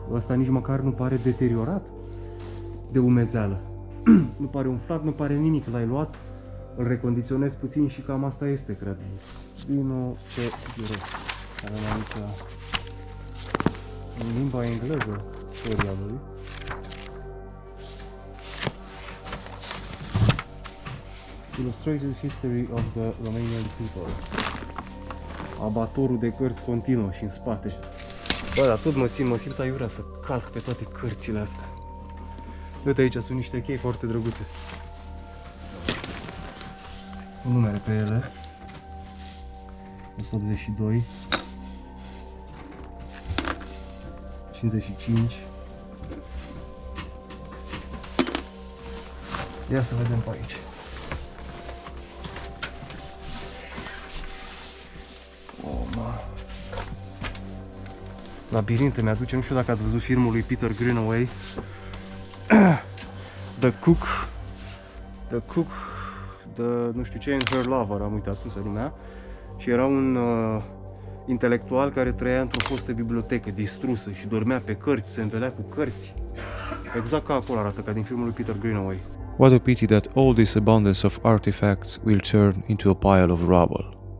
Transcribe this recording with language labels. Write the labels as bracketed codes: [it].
[ro] Ăsta nici măcar nu pare deteriorat de umezeală. Nu pare umflat, nu pare nimic. L-ai luat, îl recondiționezi puțin și cam asta este, cred. Vino ce giros. Avem aici în limba engleză istoria lui. [en] Illustrated History of the Romanian People. [ro] Abatorul de cărți continuă și în spate. Bă, dar tot mă simt aiurea să calc pe toate cărțile astea. Uite, aici sunt niște chei foarte drăguțe. cu numere pe ele. 182 55. Ia să vedem pe aici. Labirinte mi-aduce, nu știu dacă ați văzut filmul lui Peter Greenaway, The Cook, nu știu ce, in Her Lover, am uitat cum se numea, și era un intelectual care trăia într-o fostă bibliotecă distrusă și dormea pe cărți, se învelea cu cărți. Exact ca acolo arată, ca din filmul lui Peter Greenaway. [en] What a pity that all this abundance of artifacts will turn into a pile of rubble.